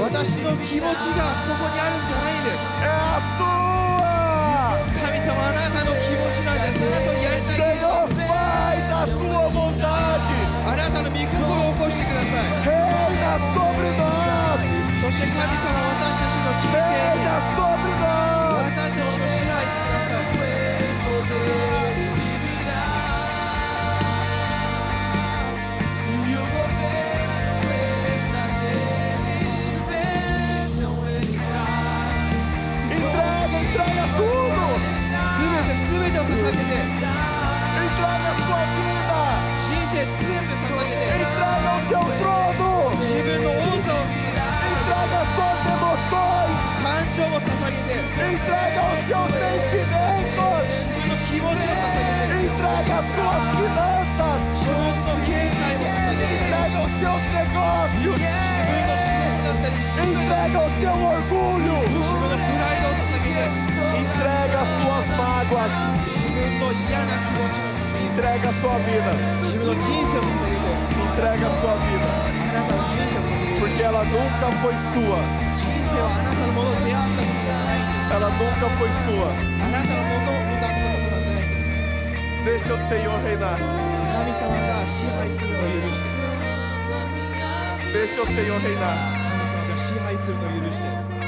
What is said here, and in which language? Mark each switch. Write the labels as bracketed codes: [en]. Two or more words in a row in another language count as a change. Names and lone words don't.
[ja] 私の気持ちがそこにあるんじゃないんです。 [pt] É a sua. [ja] 神様、あなたの気持ちなんです。あなたのやりたい。 [pt] Senhor, faz a tua vontade. [ja] あなたの御心を起こしてください。 [pt] Reina sobre nós. [ja] そして神様、私たちの人生に [pt] Reina sobre nós. [ja] 私たちを支配してください。 [pt] Entrega tudo. [ja] 全てを捧げて、 [pt] Entrega a sua vida. [ja] 人生全部捧げて、 [pt] Entrega o teu trono. [ja] 自分の王座を捧げて、 [pt] Entrega as suas emoções. [ja] 感情も捧げて、 [pt] Entrega os seus sentimentos. [ja] 自分の気持ちを捧げて、 [pt] Entrega as suas finanças. [ja] 自分の経済も捧げて、 [pt] Entrega os seus negócios. [ja] 自分の仕事だったり、 [pt] Entrega o seu orgulho. [ja] 自分のプライドを捧げて、 [pt] Entrega as suas mágoas. [ja] 自分の嫌な気持ちも捧げて、 [pt] Entrega a sua vida. [ja] 自分の人生を捧げて、 [pt] Entrega a sua vida. [ja] あなたの人生を捧げて、 [pt] Porque ela nunca foi sua. [ja] 人生はあなたのもの出会ったことなんてないんです。 [pt] Ela nunca foi sua. [ja] あなたのものだったことなんてないんです。 [pt] Deixa o Senhor reinar. [ja] 神様が支配するのを許して、 [pt] Deixa o Senhor reinar. [ja] 神様が支配するのを許して、